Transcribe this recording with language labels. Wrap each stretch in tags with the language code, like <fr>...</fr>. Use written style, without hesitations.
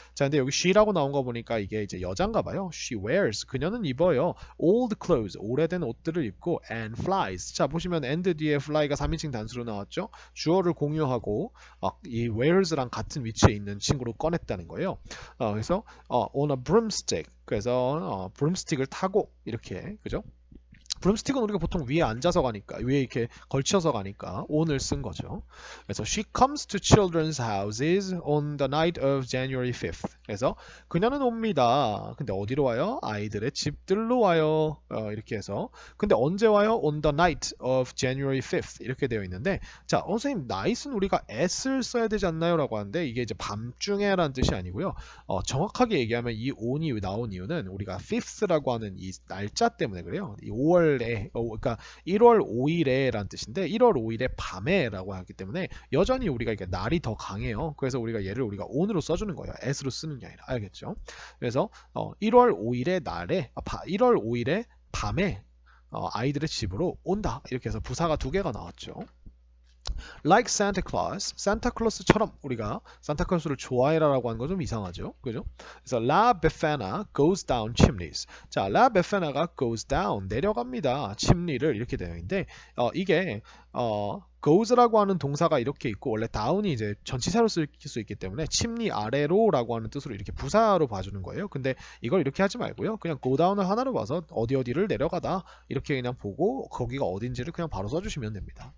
<ko>자, 근데 여기 she라고 나온 거 보니까 이게 이제 여잔가 봐요.</ko> <en>She wears.</en> <ko>그녀는 입어요.</ko> <en>Old clothes.</en> <ko>오래된 옷들을 입고</ko> <en>and flies.</en> <ko>자, 보시면 and 뒤에 fly가 3인칭 단수로 나왔죠. 주어를 공유하고 이 wears랑 같은 위치에 있는 친구로 꺼냈다는 거예요. 그래서</ko> <en>on a broomstick.</en> <ko>그래서 broomstick을 타고 이렇게 그죠? 브룸스틱은 우리가 보통 위에 앉아서 가니까 위에 이렇게 걸쳐서 가니까 on을 쓴 거죠.</ko> <en>그래서 she comes to children's houses on the night of January 5th.</en> <ko>그래서 그녀는 옵니다. 근데 어디로 와요? 아이들의 집들로 와요. 이렇게 해서 근데 언제 와요?</ko> <en>On the night of January 5th</en> <ko>이렇게 되어 있는데 자, 선생님 night은 우리가 s를 써야 되지 않나요? 라고 하는데 이게 이제 밤중에라는 뜻이 아니고요. 정확하게 얘기하면 이 on이 나온 이유는 우리가 5th라고 하는 이 날짜 때문에 그래요. 이 5월에 그러니까 1월 5일에라는 뜻인데 1월 5일에 밤에라고 하기 때문에 여전히 우리가 이게 날이 더 강해요. 그래서 우리가 얘를 우리가 on으로 써주는 거예요. s로 쓰는 게 아니라 알겠죠? 그래서 1월 5일의 날에 1월 5일의 밤에 아이들의 집으로 온다. 이렇게 해서 부사가 두 개가 나왔죠.</ko> <en>Like Santa Claus,</en> <ko>산타클로스처럼 우리가 산타클로스를 좋아해라라고 하는 건 좀 이상하죠, 그죠? 그래서</ko> <en>La Befana goes down chimneys. 자, La Befana가 goes down</en> <ko>내려갑니다. 침리를 이렇게 되어 있는데 이게 goes라고 하는 동사가 이렇게 있고 원래 down이 이제 전치사로 쓸 수 있기 때문에 침리 아래로라고 하는 뜻으로 이렇게 부사로 봐주는 거예요. 근데 이걸 이렇게 하지 말고요. 그냥 go down을 하나로 봐서 어디 어디를 내려가다 이렇게 그냥 보고 거기가 어딘지를 그냥 바로 써주시면 됩니다.</ko>